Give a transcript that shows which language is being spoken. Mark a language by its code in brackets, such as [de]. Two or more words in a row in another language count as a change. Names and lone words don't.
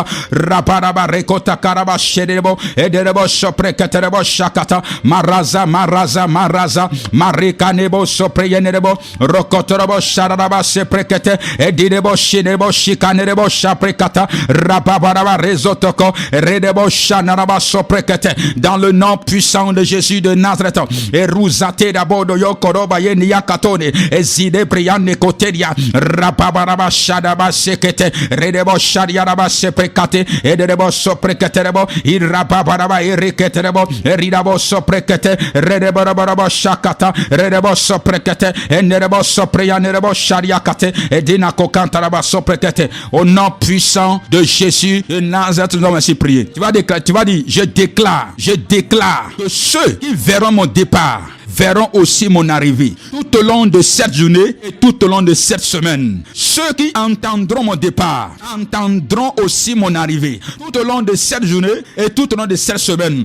[fr] Rabaraba rekota karaba shedebo. Et debo sopre keterebo shakata. Maraza marika nebo sopre yenebo. Rokotorabo shadaraba seprekete. Et debo shinebo shikanerebo shaprekata. Rababaraba rezotoko. Redebo shanaraba soprekete. Dans le nom puissant de Jésus de Nazareth. Et rouzate d'abodo yokoroba yenia katone. Et zide priane koteria. Rababaraba shadaba sekete. Redebo shadiaraba seprekate. Et debo soprekete rebo. Irababaraba erikete rebo. Ridabo soprekete. Redebo rabaraba shakata. Redebo soprekete. Et nerebo sopreyanerebo shadiakate. Et dinako kantaraba soprekete. Au nom puissant de Jésus de Nazareth, nous allons ainsi prier. Tu vas dire, je déclare que ceux qui verront mon départ verront aussi mon arrivée tout au long de cette journée et tout au long de cette semaine. Ceux qui entendront mon départ entendront aussi mon arrivée tout au long de cette journée et tout au long de cette semaine.